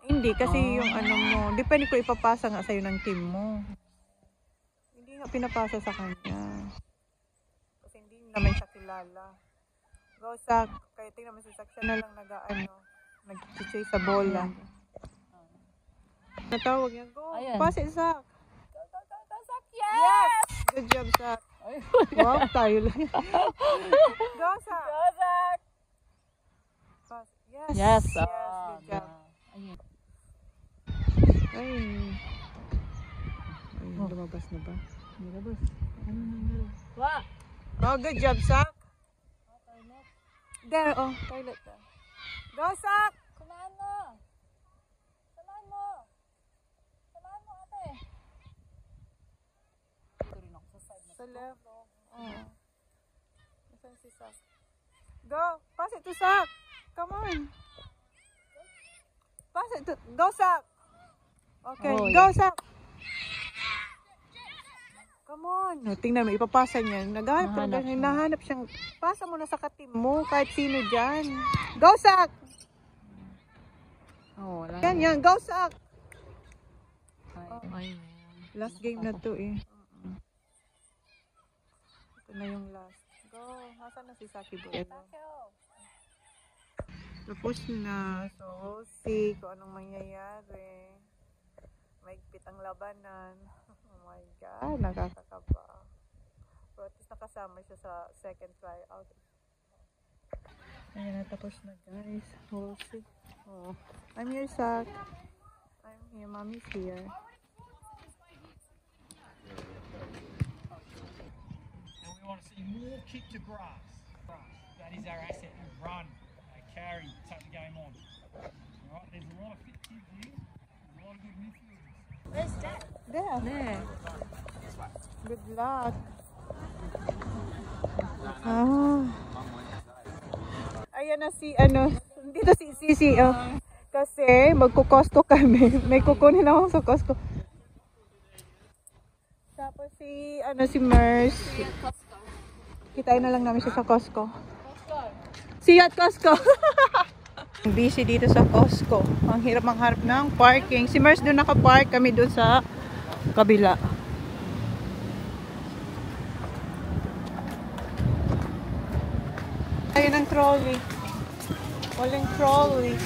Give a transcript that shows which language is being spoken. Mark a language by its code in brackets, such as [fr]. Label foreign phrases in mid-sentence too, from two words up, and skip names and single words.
[tl] Hindi, kasi yung ano mo, depende ko ipapasa nga sa'yo ng team mo. Hindi nga pinapasa sa kanya. Kasi hindi naman siya kilala. [en] Go, Sak. [tl] Kaya tingnan mo si Sak, siya na lang nag-chase sa bola. Natawag niya, go, Ayan. [en] pass it, Sak. Go, Sak! Yes! Good job, [tl] Sak. Wow, tayo lang. [en] Go, Sak. Go, Sak! Pass. Yes. Yes! Good job. [tl] Ayun. Ay. Ay, lumabas na ba? Nilabas. Wah! [en] Oh, good job, Sak. There, oh, toilet there. Go, Sak! [tl] Samahan mo! Samahan mo! Samahan mo, ate! Dito rin ako sa side na. Sa left. Oh. Nasaan si Sak? [en] Go! Pass it to Sak! Come on! Pass it to... Go, Sak! Okay, Oh, go, Sak! Come on! No, [tl] tingnan mo, ipapasa niya. Nahanap siyang... Pasa mo na sa katim mo, kahit sino dyan. [en] Go, Sak! [tl] Oh, wala. Yan, go, Sak! Ay, [en] Last game [tl] na to eh. Ito na yung last. Go. Nasaan na si Saki boy? Tapos na. [en] So, we'll see [tl] kung anong mangyayari. Maigpit ang labanan. [en] Oh my God. [tl] Nakakakaba. Pero at least nakasama siya sa [en] second tryout. [tl] Ayan na. Tapos na guys. [en] We'll see. Oh. I'm here, Sak. I'm here. Mommy's here. We want to see more kick to grass. That is our asset. We run, carry, take the game on. All right, there's a lot of fit kids here. There's a lot of good midfielders. where's that? There. There. Good luck. Ah. [tl] Ayan na si dito si Sisi. Oh. Kasi magko-Costco kami. May kukunin ako sa Costco. Tapos si Mers. Kitain na lang namin siya sa Costco. [en] See you at Costco. Busy dito sa Costco. [tl] Ang hirap mangharap ng parking. Si Mers doon naka-park, kami doon sa kabila. Ayun ang trolley. Walang trolley.